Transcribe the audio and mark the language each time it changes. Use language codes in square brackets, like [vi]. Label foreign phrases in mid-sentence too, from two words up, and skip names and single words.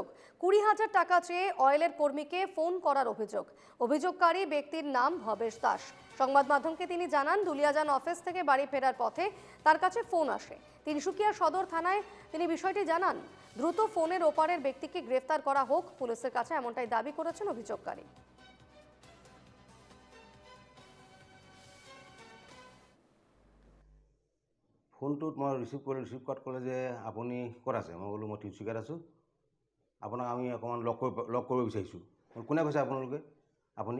[bn] 20,000 টাকা চেয়ে অয়েলের কর্মীকে ফোন করার অভিযোগ। অভিযোগকারী ব্যক্তির নাম ভবেশ দাস। সংবাদ মাধ্যমকে তিনি জানান, দুলিয়াজান অফিস থেকে বাড়ি ফেরার পথে তার কাছে ফোন আসে। তিনসুকিয়া সদর থানায় তিনি বিষয়টি জানান। দ্রুত ফোনের ওপারের ব্যক্তিকে গ্রেফতার করা হোক পুলিশের কাছে, এমনটাই দাবি করেছেন অভিযোগকারী। [as] ফোনটোত মই ৰিচিভ কৰাত ক'লে যে আপুনি ক'ত আছে? মই ক'লোঁ মই তিনিচুকীয়াত আছোঁ, আপোনাক আমি অকণমান লগ কৰিব বিচাৰিছোঁ। কোনে কৈছে আপোনালোকে? আপুনি?